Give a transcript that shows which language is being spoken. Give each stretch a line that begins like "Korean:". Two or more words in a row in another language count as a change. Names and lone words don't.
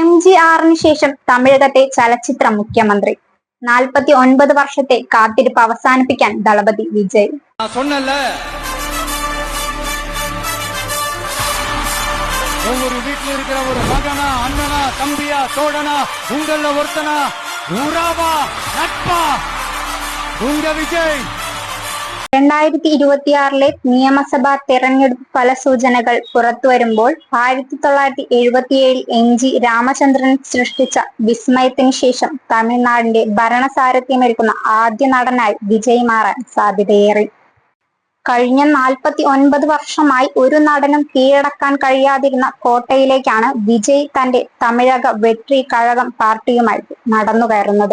Malayalam: MGRന് ശേഷം തമിഴകത്തെ ചലച്ചിത്ര മുഖ്യമന്ത്രി. 49 വർഷത്തെ കാത്തിരിപ്പ് അവസാനിപ്പിക്കാൻ ദളപതി വിജയ്.
Tamil: ஒவ்வொரு வீட்டில் இருக்கிற ஒரு மகனா, அண்ணனா, தம்பியா, தோழனா, உங்கள ஒருத்தனா, உறவா, நட்பா, உங்க விஜய்.
Malayalam: 2026 നിയമസഭാ തെരഞ്ഞെടുപ്പ് ഫലസൂചനകൾ പുറത്തുവരുമ്പോൾ 1977 MG രാമചന്ദ്രൻ സൃഷ്ടിച്ച വിസ്മയത്തിന് ശേഷം തമിഴ്നാടിന്റെ ഭരണസാരഥ്യമേൽക്കുന്ന ആദ്യ നടനായി വിജയ് മാറാൻ സാധ്യതയേറി. കഴിഞ്ഞ 49 വർഷമായി ഒരു നടനും കീഴടക്കാൻ കഴിയാതിരുന്ന കോട്ടയിലേക്കാണ് വിജയ് തന്റെ തമിഴക വെട്രി കഴകം പാർട്ടിയുമായി നടന്നുകയറുന്നത്.